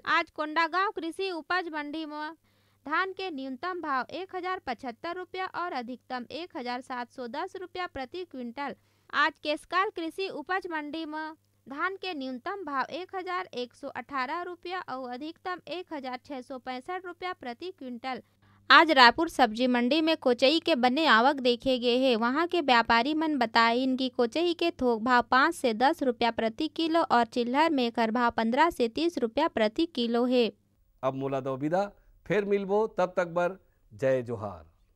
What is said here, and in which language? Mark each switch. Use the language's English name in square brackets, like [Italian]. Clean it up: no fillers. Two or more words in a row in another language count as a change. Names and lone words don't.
[Chhattisgarhi] आज कोंडागांव कृषि उपज मंडी में धान के न्यूनतम भाव 1075 रुपया और अधिकतम 1710 रुपया प्रति क्विंटल। आज केसकाल कृषि उपज मंडी में धान के न्यूनतम भाव 1118 रुपया और अधिकतम 1665 रुपया प्रति क्विंटल। आज रायपुर सब्जी मंडी में कोचई के बने आवक देखे गए हैं। वहां के व्यापारी मन बताइन कि कोचई के थोक भाव 5 से 10 रुपया प्रति किलो और चिल्हर में कर भाव 15 से 30 रुपया प्रति किलो है। अब मोला दो विदा, फिर मिलबो, तब तक बर जय जोहार।